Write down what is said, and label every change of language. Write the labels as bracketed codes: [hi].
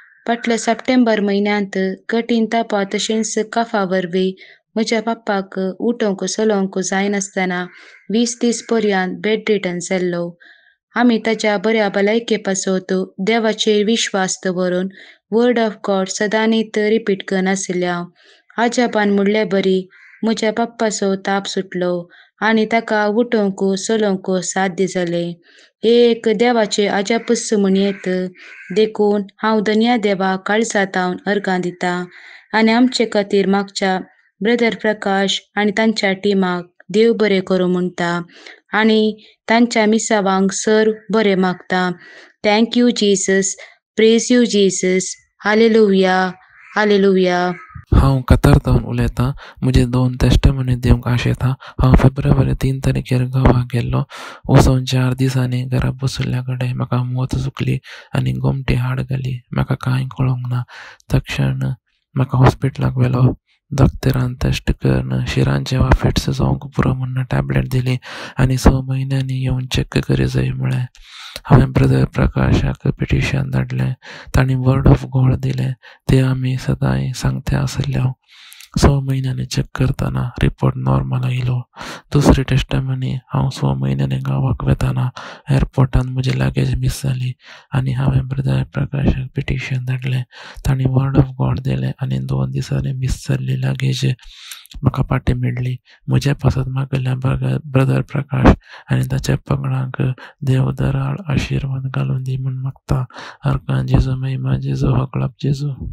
[gom] फाटल्या सप्टेंबर म्हयन्यांत कठीण तापा तशेंच कफा वरवीं म्हज्या पप्पाक उठोवंक चलोवंक जायनासतना 20 दीस पर्यंत बेड रिटर्न जाल्लो. आमी ताच्या बऱ्या भलायके पासत देवाचेर विश्वास दवरून वर्ड ऑफ गॉड सदांच रिपीट करनासल्या. आजापान म्हणले बरी म्हज्या पप्पाचो ताप सुटलो आनी ताका उठोवंक चलोवंक साध्य जालें. हे एक देवाचे आजापूस म्हणयेत. देखून हांव धन्या देवाक काळजांतावन अर्गां दितां, आनी आमचे खातीर मागच्या ब्रदर प्रकाश आनी तांच्या टिमाक देव बरें करूं म्हणटा, आनी तांच्या मिसावांक सर बरें मागता. [en] Thank you Jesus. Praise you Jesus. Hallelujah, hallelujah. [gom] हांव कतारतावन उलयतां. म्हजे 2 टेस्टमनी दिवंक आशेतां. हांव फेब्रुवारी 3 तारखेर गांवांक गेल्लो. वचून 4 दिसांनी घरा बसयल्ल्या कडेन म्हाका मोत चुकली आनी गोमटी हाड घाली. म्हाका कांय कळोंक ना. तक्षण म्हाका हॉस्पिटलाक व्हेलो. दोतोरान टेस्ट करून शिरांचे वाफेट्स जावंक पुरो म्हणून टॅबलेट दिली आनी 6 म्हयन्यांनी येवन चॅक करी जाय म्हळें. हांवें ब्रदर प्रकाशाक पिटिशन धाडलें. तांणी वर्ड ऑफ गॉड दिलें. ते आमी सदांय सांगते आसल्या. 6 म्हयन्यांनी चॅक करतना रिपोर्ट नॉर्मल आयलो. दुसरी टेस्टमनी हांव 6 म्हयन्यांनी गांवाक वेताना एअरपोर्टान म्हजी लगेज मिस जाली आनी हांवें ब्रदर प्रकाशाक पिटिशन धाडलें. तांणी वर्ड ऑफ गॉड दिलें आनी 2 दिसांनी मिस जाल्ली लगेज म्हाका पाटी मेळ्ळी. म्हज्या पासत मागल्या ब्रदर प्रकाश आनी ताच्या पंगडांक देव दराळ आशिर्वाद घालून दी म्हूण मागता. अर्कां जेजू महिमा जेजू हकळप जेजू.